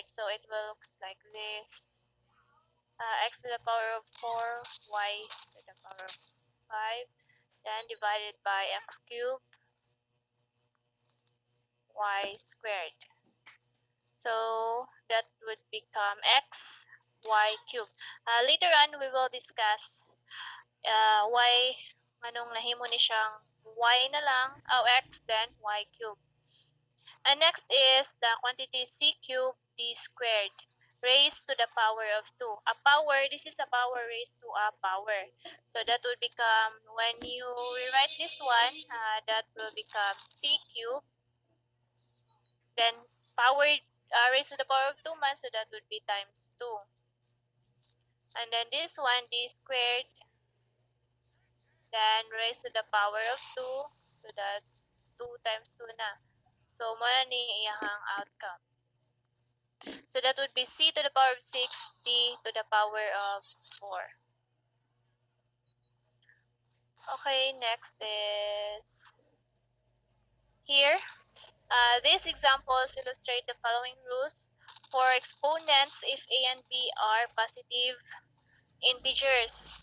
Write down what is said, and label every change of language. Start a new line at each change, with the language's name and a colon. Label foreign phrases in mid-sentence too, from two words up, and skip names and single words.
English: So it will looks like this. X to the power of 4 y to the power of 5 then divided by x cubed y squared. So that would become x y cubed. Later on, we will discuss y,
Cebuano: anong nahimo ni siyang y na lang,
English: x then y cubed. And next is the quantity c cubed d squared raised to the power of 2. A power, this is a power raised to a power. So that will become, when you rewrite this one, that will become c cubed, then power raised to the power of 2 man, so that would be times 2. And then this one, d squared, then raised to the power of 2, so that's 2 times 2 na.
Cebuano: So, mo ni iyang outcome.
English: So that would be c to the power of 6, d to the power of 4. Okay, next is here. These examples illustrate the following rules for exponents if a and b are positive integers.